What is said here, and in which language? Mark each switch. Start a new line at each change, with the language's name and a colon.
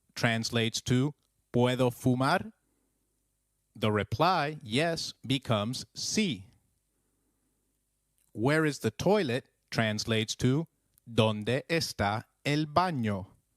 English: Translates to
Spanish: ¿Puedo fumar?
English: The reply, yes, becomes sí. Where is the toilet? Translates to
Spanish: ¿Dónde está el baño?